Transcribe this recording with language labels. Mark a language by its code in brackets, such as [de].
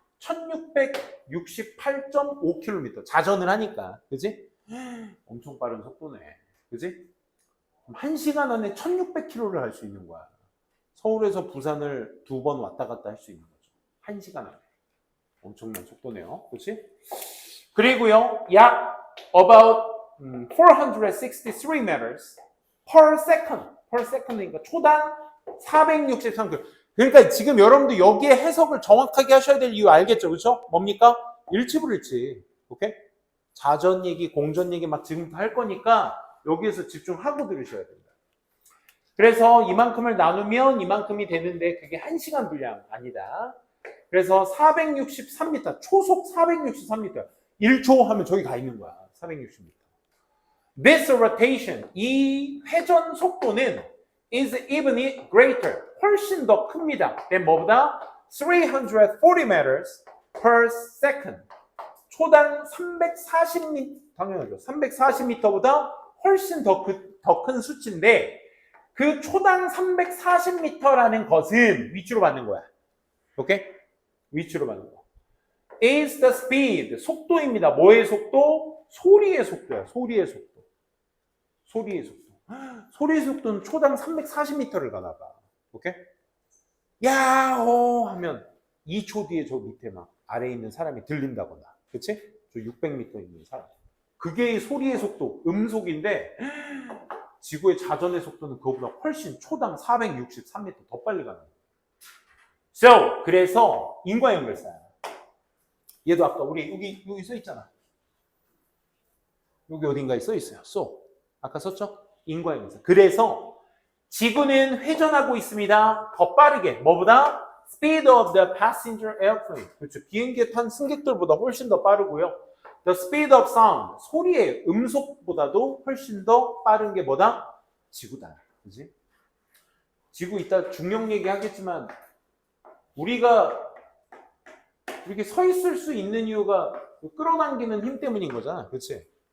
[ko] 1668.5km. 자전을 하니까. 그지? 엄청 빠른 속도네. 그지? 1시간 안에 1600km를 할 수 있는 거야. 서울에서 부산을 2번 왔다 갔다 할 수 있는 거죠. 1시간 안에. 엄청난 속도네요. 그치? 그리고요, 약 [en] about 463 meters per second. per second [ko] 이니까 초당 463km. 그러니까 지금 여러분도 여기에 해석을 정확하게 하셔야 될 이유 알겠죠? 그렇죠? 뭡니까? 일치불일치. 오케이? 자전 얘기, 공전 얘기 막 지금 할 거니까 여기에서 집중하고 들으셔야 된다. 그래서 이만큼을 나누면 이만큼이 되는데 그게 1시간 분량 아니다. 그래서 463m, 초속 463m. 1초 하면 저기 가 있는 거야. 460m. [en] This rotation, [ko] 이 회전 속도는 [en] is even greater. [ko] 훨씬 더 큽니다. [en] than 뭐보다? 340 meters per second. [ko] 초당 340m, 당연하죠. 340m보다 훨씬 더 큰 수치인데 그 초당 340m라는 것은 위치로 받는 거야. 오케이? 위치로 받는 거. [en] is the speed, [ko] 속도입니다. 뭐의 속도? 소리의 속도야. 소리의 속도. 소리의 속도. 소리의 속도는 초당 340m를 가나 봐. 오케이? 야호 하면 2초 뒤에 저 밑에 막 아래에 있는 사람이 들린다거나. 그치? 저 600m 있는 사람. 그게 소리의 속도, 음속인데 지구의 자전의 속도는 그거보다 훨씬 초당 463m 더 빨리 가는 거야. So, 그래서 인과연결사야. 얘도 아까 우리 여기 써 있잖아. 여기 어딘가에 써 있어요. So, 아까 썼죠? 인과연결사. 그래서 지구는 회전하고 있습니다. 더 빠르게. 뭐보다? [en] Speed of the passenger airplane. [ko] 그렇죠. 비행기에 탄 승객들보다 훨씬 더 빠르고요. [en] The speed of sound. [ko] 소리의 음속보다도 훨씬 더 빠른 게 뭐다? 지구다. 그지? 지구 이따 중력 얘기 하겠지만 우리가 이렇게 서 있을 수 있는 이유가 끌어당기는 힘 때문인 거잖아. 그렇지?